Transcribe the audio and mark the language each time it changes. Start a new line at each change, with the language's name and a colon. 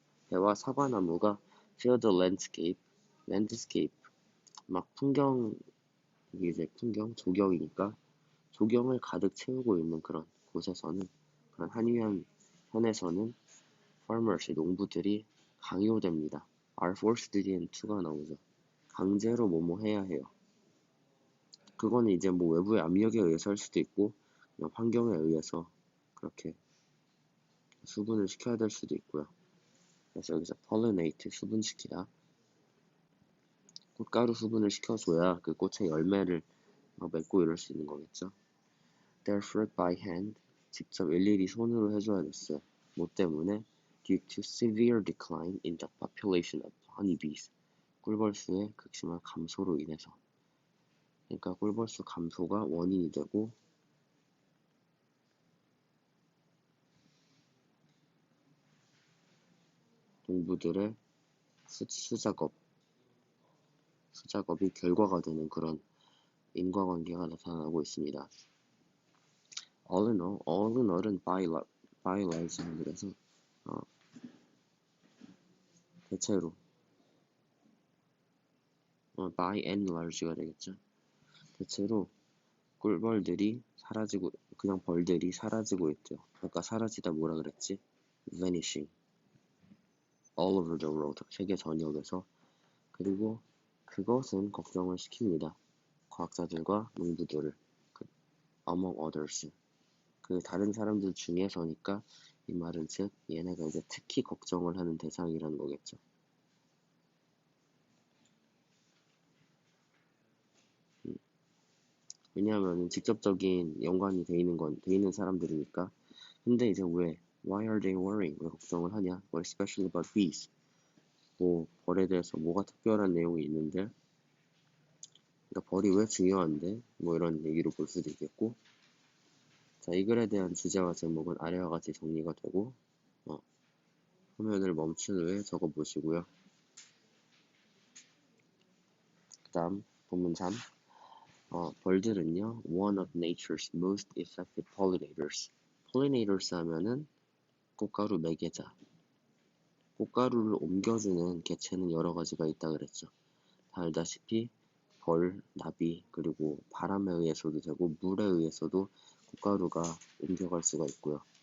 Korean: 배와 사과나무가
English: fill the landscape,
Korean: 막 풍경, 이게 이제 조경이니까 조경을 가득 채우고 있는 그런 곳에서는, 그런 한위안 현에서는 farmers, 농부들이 강요됩니다.
English: are forced to가
Korean: 나오죠. 강제로 뭐뭐 해야 해요. 그거는 이제 뭐 외부의 압력에 의해서 할 수도 있고 그냥 환경에 의해서 그렇게 수분을 시켜야 될 수도 있고요. 그래서 여기서 pollinate, 수분시키다. 꽃가루 수분을 시켜줘야 그 꽃의 열매를 맺고 이럴 수 있는 거겠죠.
English: Their fruit by hand,
Korean: 직접 일일이 손으로 해줘야 됐어요. 뭐 때문에?
English: Due to severe decline in the population of honeybees.
Korean: 꿀벌수의 극심한 감소로 인해서. 그러니까 꿀벌수 감소가 원인이 되고 농부들의 수작업이 결과가 되는 그런 인과관계가 나타나고 있습니다.
English: all in all은 by large,
Korean: 그래서 대체로
English: by and large가 되겠죠.
Korean: 대체로 꿀벌들이 사라지고, 그냥 벌들이 사라지고 있대요. 아까 사라지다 뭐라 그랬지?
English: vanishing all over the world,
Korean: 세계 전역에서. 그리고 그것은 걱정을 시킵니다. 과학자들과 농부들을,
English: among others,
Korean: 그 다른 사람들 중에서니까 이 말은 즉 얘네가 이제 특히 걱정을 하는 대상이라는 거겠죠. 왜냐하면 직접적인 연관이 돼 있는 사람들이니까. 근데 이제
English: why are they worrying?
Korean: 왜 걱정을 하냐?
English: What especially about bees?
Korean: 뭐 벌에 대해서 뭐가 특별한 내용이 있는데, 그러니까 벌이 왜 중요한데? 뭐 이런 얘기로 볼 수도 있겠고. 자, 이 글에 대한 주제와 제목은 아래와 같이 정리가 되고, 화면을 멈춘 후에 적어보시고요. 그 다음 본문 3. 벌들은요,
English: one of nature's most effective pollinators.
Korean: pollinators 하면은 꽃가루 매개자. 꽃가루를 옮겨주는 개체는 여러 가지가 있다 그랬죠. 다 알다시피 벌, 나비, 그리고 바람에 의해서도 되고 물에 의해서도 꽃가루가 옮겨갈 수가 있고요.